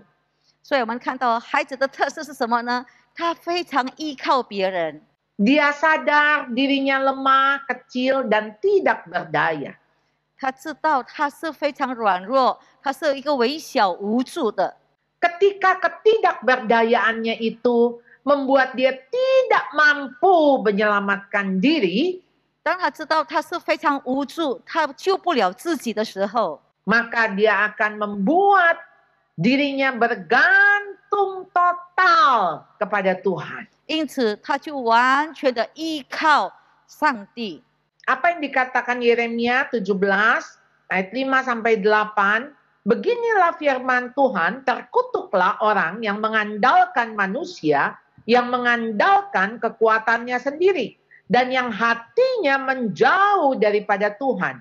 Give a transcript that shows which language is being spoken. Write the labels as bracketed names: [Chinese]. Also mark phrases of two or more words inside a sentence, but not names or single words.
[Chinese] 所以我们看到孩子的特色是什么呢？他非常依靠别人。 [Indonesian] Dia sadar dirinya lemah, kecil, dan tidak berdaya. [Chinese] 他知道他是非常软弱，他是一个微小无助的。 [Indonesian] Ketika ketidakberdayaannya itu membuat dia tidak mampu menyelamatkan diri, [Chinese] 当他知道他是非常无助，他救不了自己的时候， [Indonesian] maka dia akan membuat dirinya bergantung total kepada Tuhan. [Chinese] 因此他就完全的依靠上帝。 [Indonesian] Apa yang dikatakan Yeremia 17 ayat 5 sampai 8, beginilah firman Tuhan, terkutuklah orang yang mengandalkan manusia, yang mengandalkan kekuatannya sendiri, dan yang hatinya menjauh daripada Tuhan.